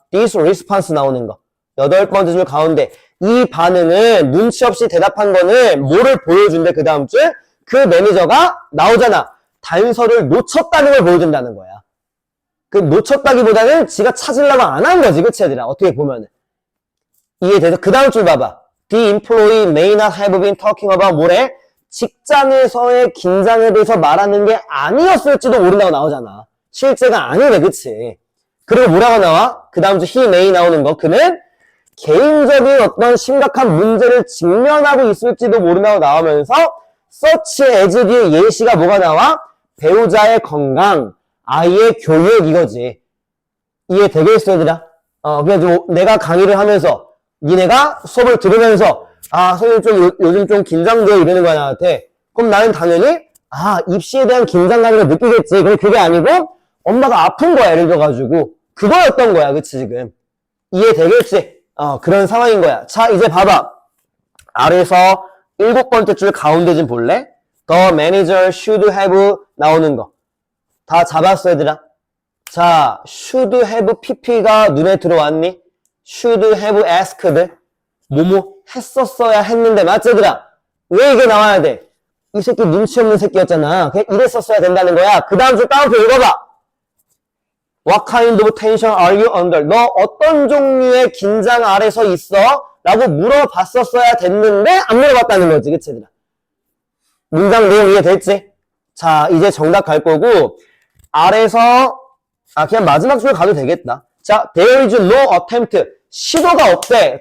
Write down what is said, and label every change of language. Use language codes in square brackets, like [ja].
[en] This response [ko] 나오는 거. 여덟 번째 줄 가운데. 이 반응은 눈치 없이 대답한 거는 뭐를 보여준대, 그 다음 줄? 그 매니저가 나오잖아. 단서를 놓쳤다는 걸 보여준다는 거야. 그 놓쳤다기보다는 지가 찾으려고 안 한 거지, 그치, 얘들아? 어떻게 보면은. 이해돼서 그 다음 줄 봐봐. [en] The employee may not have been talking about [ko] 뭐래? 직장에서의 긴장에 대해서 말하는 게 아니었을지도 모른다고 나오잖아. 실제가 아니래, 그치? 그리고 뭐라고 나와? 그 다음 줄 [en] he may [ko] 나오는 거. 그는 개인적인 어떤 심각한 문제를 직면하고 있을지도 모른다고 나오면서 [en] such as [ko] 뒤에 예시가 뭐가 나와? 배우자의 건강, 아이의 교육 이거지. 이해되겠어, 얘들아? 그냥 내가 강의를 하면서 니네가 수업을 들으면서 선생님 좀 요즘 좀 긴장돼 이러는 거야, 나한테. 그럼 나는 당연히 입시에 대한 긴장감을 느끼겠지. 근데 그게 아니고 엄마가 아픈 거야, 예를 들어가지고. 그거였던 거야, 그치, 지금. 이해되겠지? 그런 상황인 거야. 자, 이제 봐봐. 아래에서 일곱 번째 줄 가운데 좀 볼래? [en] The manager should have [ko] 나오는 거. 다 잡았어, 얘들아. 자, [en] should have pp [ko] 가 눈에 들어왔니? [en] should have asked. [ko] 뭐뭐 했었어야 했는데, 맞지, 얘들아? 왜 이게 나와야 돼? 이 새끼 눈치 없는 새끼였잖아. 그냥 이랬었어야 된다는 거야. 그 다음 줄 따옴표 읽어봐. [en] What kind of tension are you under? [ko] 너 어떤 종류의 긴장 아래서 있어? 라고 물어봤었어야 됐는데 안 물어봤다는 거지, 그치, 얘들아? 문장 내용 이해됐지? 자, 이제 정답 갈 거고 아래서 그냥 마지막 줄 가도 되겠다. 자, [en] there is no attempt. [ko] 시도가 없대.